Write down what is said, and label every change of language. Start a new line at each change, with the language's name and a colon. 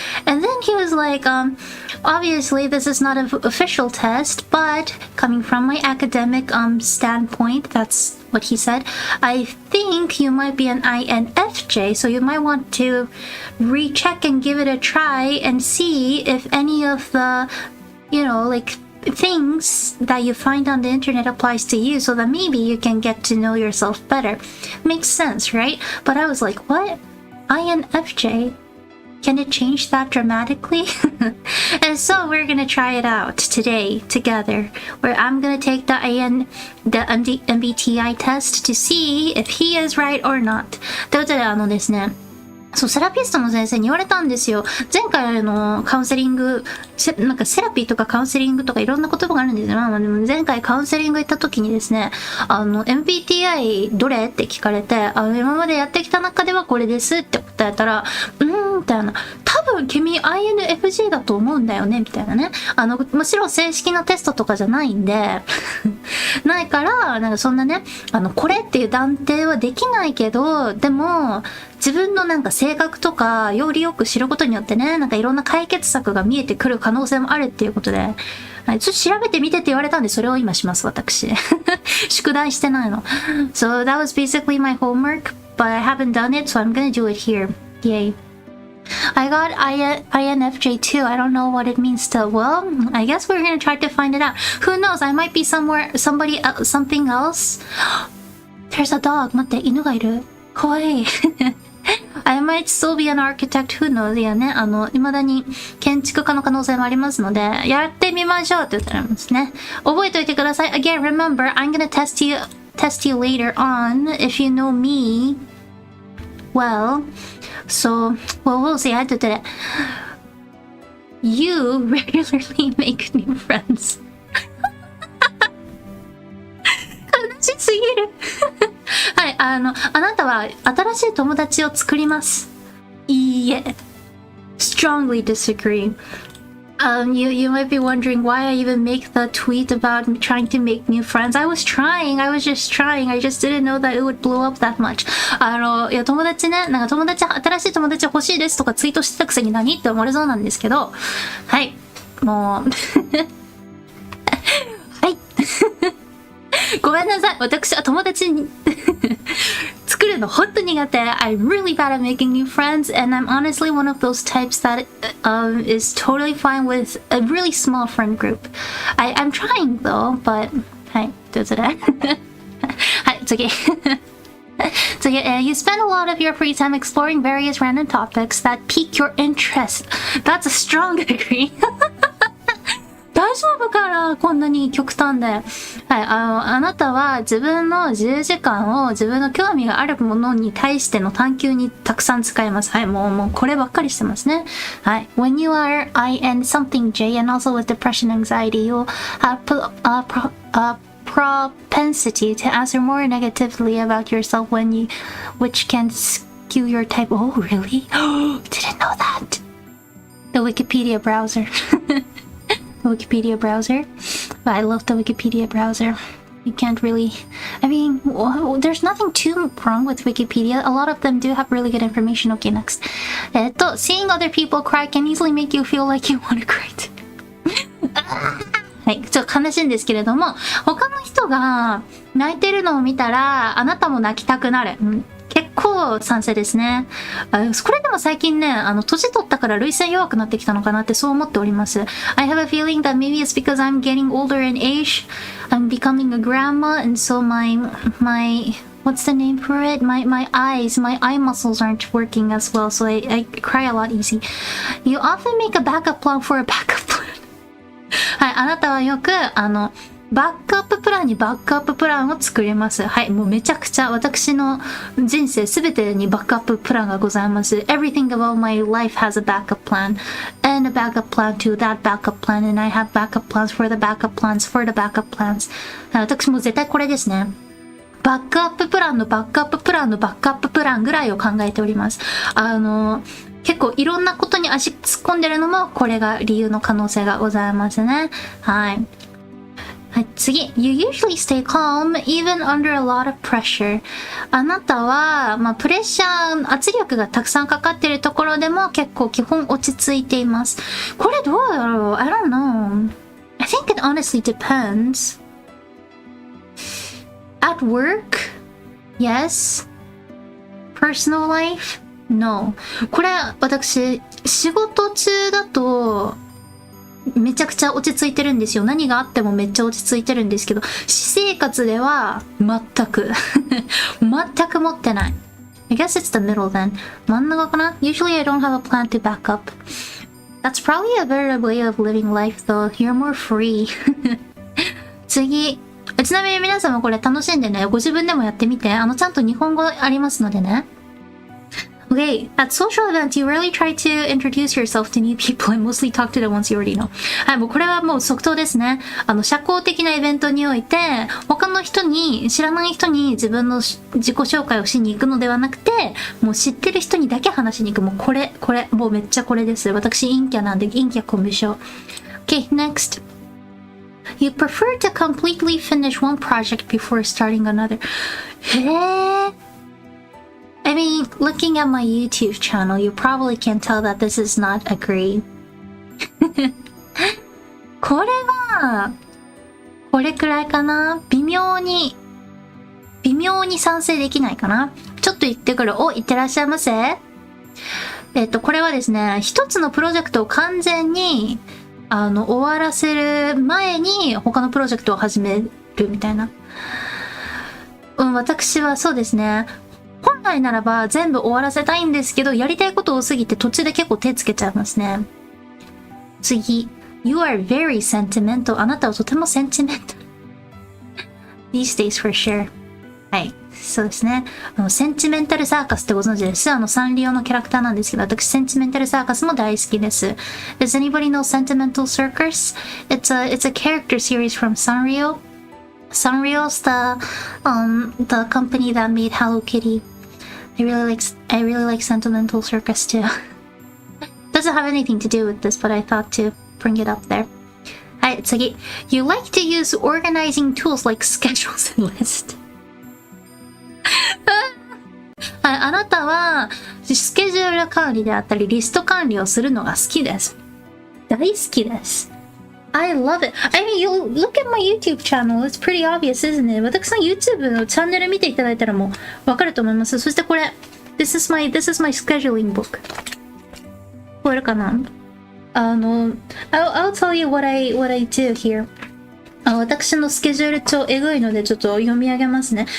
English: And then he was like, obviously this is not an official test, but coming from my academic standpoint, that's what he said, I think you might be an INFJ, so you might want to recheck and give it a try and see if any of the, you know, like things that you find on the internet applies to you, so that maybe you can get to know yourself better. Makes sense, right? But I was like, what? INFJ? Can it change that dramatically? And so we're gonna try it out today together, where I'm gonna take the MBTI test to see if he is right or not.
Japanese: ということでですね、そう、セラピストの先生に言われたんですよ。前回カウンセリング、なんかセラピーとかカウンセリングとかいろんな言葉があるんですよ。まあでも前回カウンセリング行った時にですね、MBTI どれって聞かれて、今までやってきた中ではこれですって答えたら、みたいな。多分君 INFJ だと思うんだよねみたいなね。もちろん正式なテストとかじゃないんで、ないから、なんかそんなね、これっていう断定はできないけど、でも、自分のなんか性格とか、よりよく知ることによってね、なんかいろんな解決策が見えてくる可能性もあるっていうことで、はい、ちょっと調べてみてって言われたんで、それを今します、私。宿題してないの。
English: So that was basically my homework, but I haven't done it, so I'm gonna do it here. Yay. I got INFJ too. I don't know what it means still. Well, I guess we're gonna try to find it out. Who knows? I might be something else. There's a dog.
Japanese: 待って、犬がいる。かわいい。
English: I might still be an architect. Who knows?
Japanese: いやね、未だに建築家の可能性もありますので、やってみましょうって言ってありますね。覚えておいてください。
English: Again, remember, I'm gonna test you later on if you know me well. So, well, we'll see.
Japanese: って言って、
English: You regularly make new friends.
Japanese: 悲しすぎる。はい、あなたは新しい友達を作ります。
English: いいえ。Strongly disagree. You might be wondering why I even make the tweet about trying to make new friends. I was just trying. I just didn't know that it would blow up that much.
Japanese: いや、友達ね、なんか新しい友達欲しいですとかツイートしてたくせに何って思われそうなんですけど、はい、もう、はい。ごめんなさい。私は友達に作るの本当に苦手。
English: I'm really bad at making new friends, and I'm honestly one of those types that is totally fine with a really small friend group. I'm trying though, but
Japanese: はい、ということで。はい、次。
English: So you spend a lot of your free time exploring various random topics that pique your interest. That's a strong degree.
Japanese: 大丈夫かな、こんなに極端で。はい、あなたは自分の自由時間を自分の興味があるものに対しての探求にたくさん使います。はい、もうこればっかりしてますね。はい。
English: When you are I and something J and also with depression anxiety, you have propensity to answer more negatively about yourself which can skew your type. Oh, really? Didn't know that. The Wikipedia browser. The Wikipedia browser. I love the Wikipedia browser. You can't really... I mean, there's nothing too wrong with Wikipedia. A lot of them do have really good information. Okay, next. Seeing other people cry can easily make you feel like you want to cry too.
Japanese: はい、ちょっと悲しいんですけれども、他の人が泣いてるのを見たら、あなたも泣きたくなる。結構賛成ですね。これでも最近ね、年取ったから涙腺弱くなってきたのかなってそう思っております。
English: I have a feeling that maybe it's because I'm getting older in age. I'm becoming a grandma, and so my what's the name for it? My eye muscles aren't working as well, so I cry a lot easy. You often make a backup plan for a backup plan.
Japanese: はい、あなたはよくバックアッププランにバックアッププランを作ります。はい、もうめちゃくちゃ私の人生すべてにバックアッププランがございます。 Everything about my life has a backup plan and a backup plan to that backup plan, and I have backup plans for the backup plans for the backup plans. 私も絶対これですね。バックアッププランのバックアッププランのバックアッププランぐらいを考えております。結構いろんなことに足突っ込んでるのもこれが理由の可能性がございますね。はい。はい、次。
English: You usually stay calm even under a lot of pressure.
Japanese: あなたは、プレッシャー、圧力がたくさんかかっているところでも結構基本落ち着いています。これどうだろう？
English: I don't know. I think it honestly depends. At work? Yes. Personal life? No.
Japanese: これ私、仕事中だと、めちゃくちゃ落ち着いてるんですよ。何があってもめっちゃ落ち着いてるんですけど、私生活では全く全く持ってない。
English: I guess it's the middle then.
Japanese: 真ん中かな
English: ?Usually I don't have a plan to back up. That's probably a better way of living life though. You're more free. 次。
Japanese: ちなみに皆さんもこれ楽しんでね、ご自分でもやってみて。ちゃんと日本語ありますのでね。
English: Okay, at social events, you rarely try to introduce yourself to new people and mostly talk to the ones you already know.
Japanese: はい、もうこれはもう即答ですね。社交的なイベントにおいて、他の人に、知らない人に自分の自己紹介をしに行くのではなくて、もう知ってる人にだけ話しに行く。もうこれ、もうめっちゃこれです。私、陰キャなんで、陰キャコンビショ。
English: Okay, next. You prefer to completely finish one project before starting another.
Japanese: へー。
English: I mean, looking at my YouTube channel, you probably can tell that this is not agreed.
Japanese: これは、これくらいかな？微妙に賛成できないかな？ちょっと言ってくる。お、いってらっしゃいませ。これはですね、一つのプロジェクトを完全に、終わらせる前に他のプロジェクトを始めるみたいな。私はそうですね。本来ならば全部終わらせたいんですけど、やりたいこと多すぎて途中で結構手つけちゃいますね。次。
English: You are very sentimental.
Japanese: あなたはとてもセンチメンタル。
English: These days for sure.
Japanese: はい。そうですね。センチメンタルサーカスってご存知です？サンリオのキャラクターなんですけど、私センチメンタルサーカスも大好きです。
English: Does anybody know Sentimental Circus? It's a character series from Sanrio. Sanrio's the company that made Hello Kitty. I really like Sentimental Circus too. Doesn't have anything to do with this, but I thought to bring it up there.
Japanese: はい、次。
English: You like to use organizing tools like schedules and lists.
Japanese: はい、あなたはスケジュール管理であったりリスト管理をするのが好きです。大好きです。
English: I love it. I mean, you look at my YouTube channel. It's pretty obvious, isn't it?
Japanese: 私の YouTube のチャンネル見ていただいたらもうわかると思います。そしてこれ、
English: This is my scheduling book.
Japanese: これかな？
English: I'll tell you what I do here.
Japanese: 私のスケジュール帳えぐいのでちょっと読み上げますね。